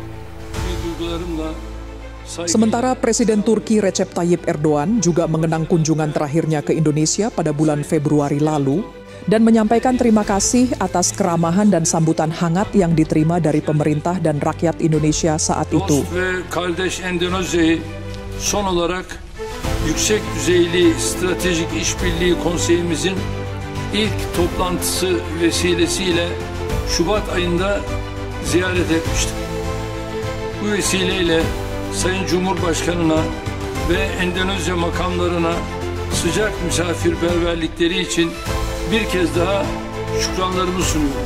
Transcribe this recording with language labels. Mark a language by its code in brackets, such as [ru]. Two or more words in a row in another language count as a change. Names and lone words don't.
[id] Sementara Presiden Turki Recep Tayyip Erdogan juga mengenang kunjungan terakhirnya ke Indonesia pada bulan Februari lalu dan menyampaikan terima kasih atas keramahan dan sambutan hangat yang diterima dari pemerintah dan rakyat Indonesia saat itu. [tr] Son olarak yüksek düzeyli stratejik işbirliği konseyimizin ilk toplantısı vesilesiyle Şubat ayında ziyaret etmiştim. Bu vesileyle Sayın Cumhurbaşkanı'na ve Endonezya makamlarına sıcak misafirperverlikleri için bir kez daha şükranlarımı sunuyorum.